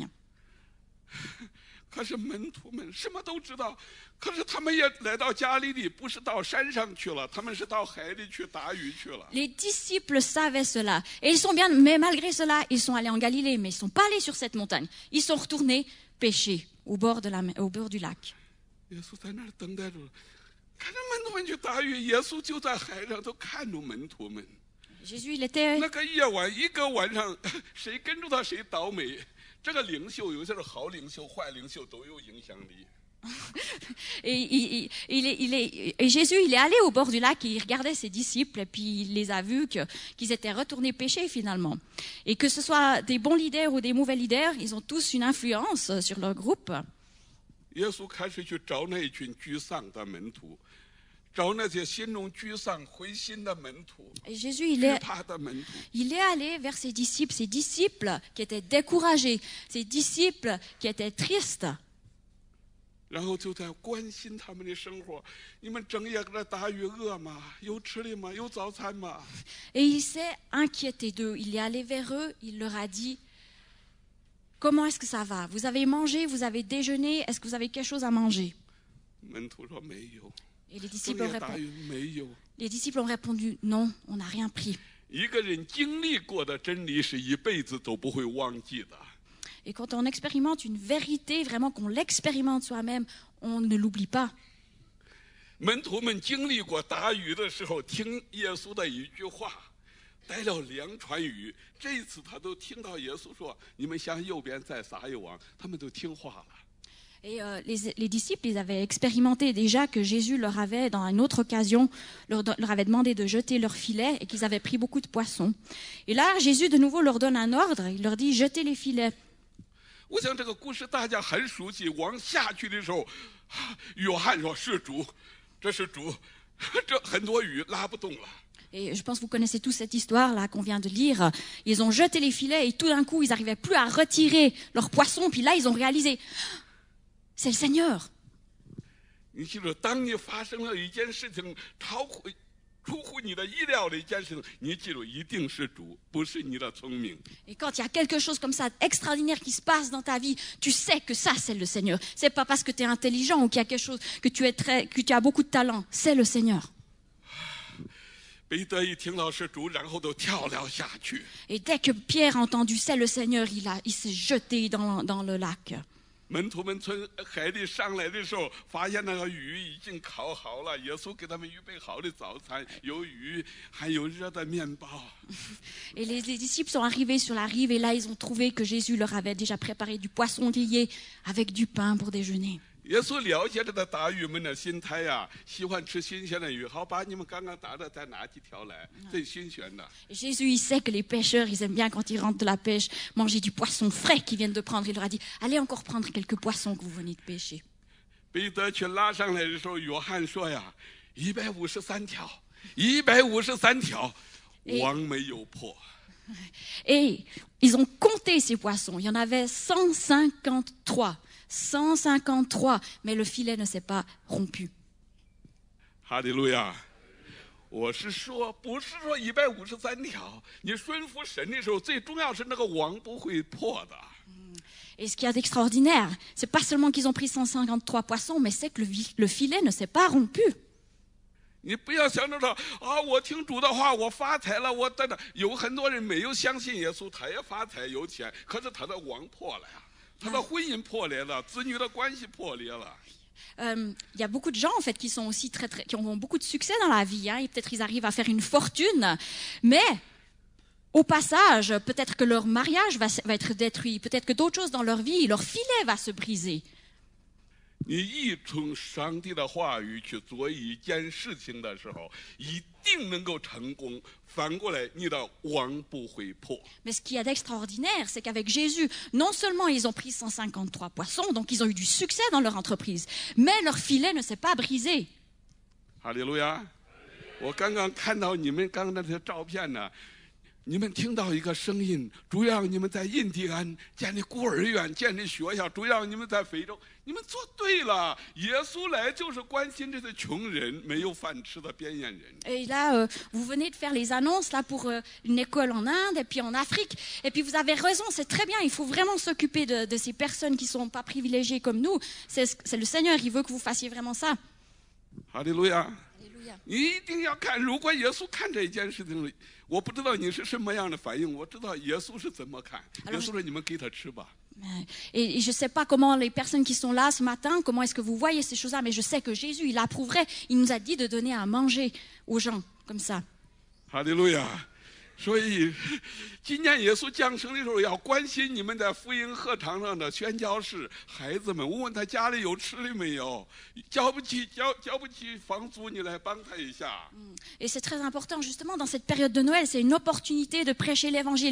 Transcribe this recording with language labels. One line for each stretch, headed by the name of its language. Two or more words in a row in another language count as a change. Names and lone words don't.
Chinese: 可是门徒们什么都知道，可是他们也来到加利利，不是到山上去了，他们是到海里去打鱼去了。
French: Les disciples savaient cela et ils sont bien, mais malgré cela, ils sont allés en Galilée, mais ils ne sont pas allés sur cette montagne. Ils sont retournés pêcher au bord du lac.
Chinese: 耶稣在那儿等待着，看着门徒们去打鱼，耶稣就在海上，都看着门徒们。
French: Jésus, il était
Chinese: 那个夜晚，一个晚上，谁跟着他谁倒霉。这个领袖有些是好领袖、坏领袖都有影响力。
French: et Jésus, il est allé au bord du lac et il regardait ses disciples et puis il les a vus qu'ils étaient retournés pêcher finalement. Et que ce soit des bons leaders ou des mauvais leaders, ils ont tous une influence sur leur groupe.
Chinese: 耶稣开始去找那一群沮丧的门徒，找那些心中沮丧、灰心的门徒，
French: Et Jésus,
Chinese: 惧怕的门徒。
French: il est allé vers ses disciples qui étaient découragés, ses disciples qui étaient tristes.
Chinese: 然后就在关心他们的生活。你们整夜搁这打鱼，饿吗？有吃的吗？有早餐吗？
French: Et il s'est inquiété d'eux. Il est allé vers eux, il leur a dit, comment est-ce que ça va? Vous avez mangé, vous avez déjeuné, est-ce que vous avez quelque chose à manger?
Chinese: 门徒说没有。
French: Et les
Chinese: 昨
French: disciples,
Chinese: 夜打鱼没有。
French: les disciples ont répondu, non, on n'a rien pris.
Chinese: 一个人经历过的真理是一辈子都不会忘记的。
French: Et quand on expérimente une vérité, vraiment qu'on l'expérimente soi-même, on ne l'oublie pas.
Chinese: 门徒们经历过打鱼的时候，听耶稣的一句话，带了2船鱼。这一次他都听到耶稣说：“你们向右边再撒一网。”他们都听话了。
French: Et les disciples, ils avaient expérimenté déjà que Jésus leur avait, dans une autre occasion, leur avait demandé de jeter leur filet et qu'ils avaient pris beaucoup de poissons. Et là, Jésus de nouveau leur donne un ordre, il leur dit « jetez les filets ».
Chinese: 我想这个故事大家很熟悉。往下去的时候，约翰说：“是主，这是主。” 这很多鱼拉不动了。
French: Et je pense que vous connaissez tous cette histoire-là qu'on vient de lire. Ils ont jeté les filets et tout d'un coup, ils n'arrivaient plus à retirer leurs poissons. Puis là, ils ont réalisé, c'est le Seigneur.
Chinese: 你记住，当你发生了一件事情出乎你的意料的一件事情，你记住，一定是主，不是你的聪明。
French: Et quand il y a quelque chose comme ça extraordinaire qui se passe dans ta vie, tu sais que ça, c'est le Seigneur. C'est pas parce que tu es intelligent ou qu'il y a quelque chose que tu as beaucoup de talent. C'est le Seigneur.
Chinese: 彼得一听到是主，然后都跳了下去。
French: Et dès que Pierre a entendu c'est le Seigneur, il s'est jeté dans le lac.
Chinese: 门徒们从海里上来的时候，发现那个鱼已经烤好了。耶稣给他们预备好的早餐，有鱼，还有热的面包。
French: Et les disciples sont arrivés sur la rive et là, ils ont trouvé que Jésus leur avait déjà préparé du poisson grillé avec du pain pour déjeuner.
Chinese: 耶稣了解这个打鱼们的心态呀，喜欢吃新鲜的鱼。好，把你们刚刚打的再拿几条来，最新鲜的。
French: Et Jésus, il sait que les pêcheurs, ils aiment bien quand ils rentrent de la pêche, manger du poisson frais qu'ils viennent de prendre. Il leur a dit, allez encore prendre quelques poissons que vous venez de pêcher.
Chinese: 彼得去拉上来的时候，约翰说呀，153条，153条，网没有破。
French: Et ils ont compté ces poissons. Il y en avait 153. 153, mais le filet ne s'est pas rompu.
Chinese: 哈利路亚！我是说，不是说153条，你顺服神的时候，最重要是那个网不会破的。
French: Et ce qu'il y a d'extraordinaire, c'est pas seulement qu'ils ont pris 153 poissons, mais c'est que le filet ne s'est pas rompu.
Chinese: 你不要想着说啊，我听主的话，我发财了，我等等。有很多人没有相信耶稣，他也发财有钱，可是他的网破了呀。他的婚姻破裂了，子女的关系破裂了。
French: Il y a beaucoup de gens en fait qui sont aussi qui ont beaucoup de succès dans la vie, hein, et peut-être ils arrivent à faire une fortune, mais au passage, peut-être que leur mariage va être détruit, peut-être que d'autres choses dans leur vie, leur filet va se briser.
Chinese: 你依从上帝的话语去做一件事情的时候，一定能够成功。反过来，你的网不会破。
French: Mais ce qu'il y a d'extraordinaire, c'est qu'avec Jésus, non seulement ils ont pris 153 poissons, donc ils ont eu du succès dans leur entreprise, mais leur filet ne s'est pas brisé.
Chinese: 哈利路亚！我刚刚看到你们刚才的照片呢。你们听到一个声音，主要你们在印第安建立孤儿院、建立学校，主要你们在非洲，你们做对了。耶稣来就是关心这些穷人、没有饭吃的边缘人。
French: Et là, vous venez de faire les annonces là pour une école en Inde et puis en Afrique. Et puis vous avez raison, c'est très bien. Il faut vraiment s'occuper de ces personnes qui ne sont pas privilégiées comme nous. C'est le Seigneur, il veut que vous fassiez vraiment ça.
Chinese: 哈利路亚！你一定要看，如果耶稣看这一件事情，我不知道你是什么样的反应，我知道耶稣是怎么看。耶稣说：“你们给他吃吧。”
French: Et je ne sais pas comment les personnes qui sont là ce matin, comment est-ce que vous voyez ces choses-là, mais je sais que Jésus, il approuverait, il nous a dit de donner à manger aux gens comme ça.
Chinese: 哈利路亚！所以，今年耶稣降生的时候，要关心你们在福音课堂上的宣教士孩子们，问问他家里有吃的没有，交不起房租，你来帮他一下。
French: Et c'est très important, justement, dans cette période de Noël, c'est une opportunité de prêcher l'évangile.